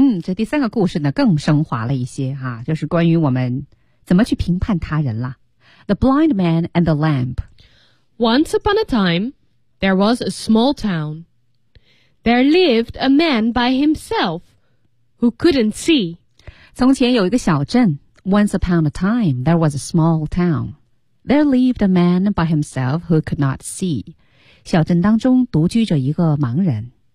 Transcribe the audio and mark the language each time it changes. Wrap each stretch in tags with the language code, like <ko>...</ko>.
<zh>这第三个故事呢更升华了一些哈、啊、就是关于我们怎么去评判他人了。</zh> <en>The blind man and the lamp. Once upon a time, there was a small town. There lived a man by himself who couldn't see.</en> <zh>从前有一个小镇。</zh> <en>Once upon a time, there was a small town. There lived a man by himself who could not see.</en> <zh>小镇当中独居着一个盲人。</zh>